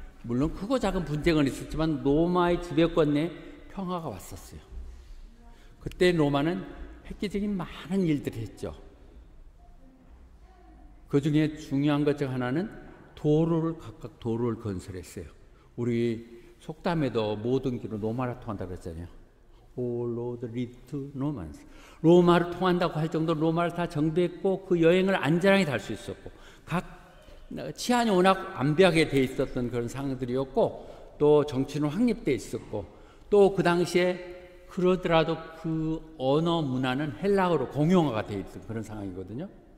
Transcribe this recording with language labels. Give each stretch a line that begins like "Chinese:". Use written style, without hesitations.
Korean: 물론 크고 작은 분쟁은 있었지만 로마의 지배권 내에 평화가 왔었어요. 그때 로마는 획기적인 많은 일들을 했죠. 그 중에 중요한 것 중 하나는 각각 도로를 건설했어요. 우리 속담에도 모든 길은 로마를 통한다고 그랬잖아요.
English: All roads lead to Romans.
Korean: 로마를 통한다고 할 정도로 로마를 다 정비했고 그 여행을 안전하게 갈 수 있었고 각 치안이 워낙 완벽하게 돼 있었던 그런 상황들이었고 또 정치는 확립돼 있었고 또 그 당시에 그러더라도 그 언어 문화는 헬라어로 공용어가 돼 있던 그런 상황이거든요.